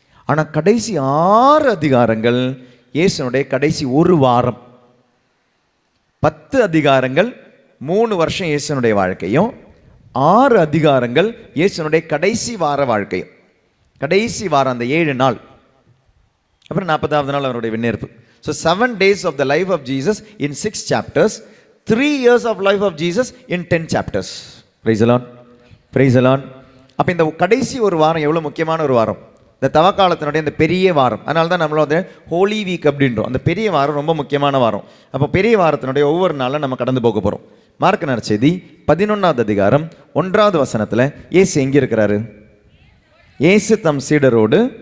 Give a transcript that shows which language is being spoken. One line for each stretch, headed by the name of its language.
Tamil: ஆனால் கடைசி 6 அதிகாரங்கள் இயேசுனுடைய கடைசி 1 வாரம். 10 அதிகாரங்கள் 3 வருஷம் இயேசுனுடைய வாழ்க்கையும், 6 அதிகாரங்கள் இயேசுனுடைய கடைசி வார வாழ்க்கையும். கடைசி வாரம் அந்த 7 நாள், அப்புறம் 40வது நாள் அவருடைய விண்ணேற்பு.
English: So 7 days of the life of Jesus in 6 chapters, 3 years of life of Jesus in 10 chapters. Praise the Lord, praise the Lord.
Tamil: அப்போ இந்த கடைசி ஒரு வாரம் எவ்வளோ முக்கியமான ஒரு வாரம், இந்த தவக்காலத்தினுடைய இந்த பெரிய வாரம். அதனால தான் நம்மளும் வந்து ஹோலி வீக் அப்படின்றோம். அந்த பெரிய வாரம் ரொம்ப முக்கியமான வாரம். அப்போ பெரிய வாரத்தினுடைய ஒவ்வொரு நாளும் நம்ம கடந்து போக போகிறோம். மார்க் நற்செய்தி 11வது அதிகாரம் 1வது வசனத்தில் இயேசு எங்கே இருக்கிறாரு? இயேசு தம் சீடரோடு